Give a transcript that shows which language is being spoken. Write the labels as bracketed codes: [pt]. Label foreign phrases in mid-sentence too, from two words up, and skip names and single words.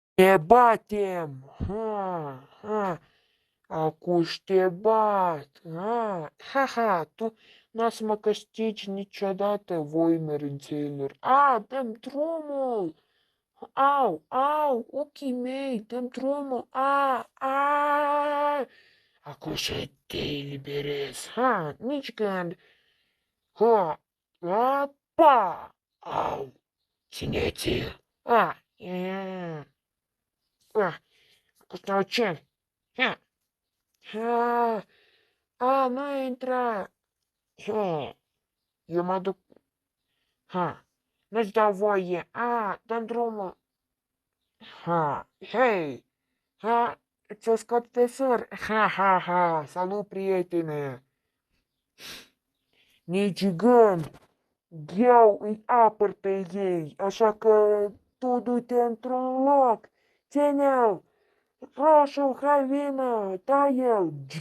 [ro] Ne batem! Ha, ha. Acuși te bat! Ha, ha, ha, tu n-o să mă câștigi niciodată, voi mărânțelor. Dăm drumul! Au, au, ochii mei, dăm drumul! Acum și te eliberez! Ha, nici gând! Ha, pa! Au, țineți-l! Acum stau ce? Ha, ha, nu intra! Ha, eu mă duc, ha, nu-ți dau voie! Dăm drumul! Ha, hei! Ha, ți-o scot pe săr! Ha, ha, ha! Salut, prietene! Nici gând! Eu îi apăr pe ei, așa că tu du-te într-un loc! Ține-l! Roșu, hai vină! Tai-el!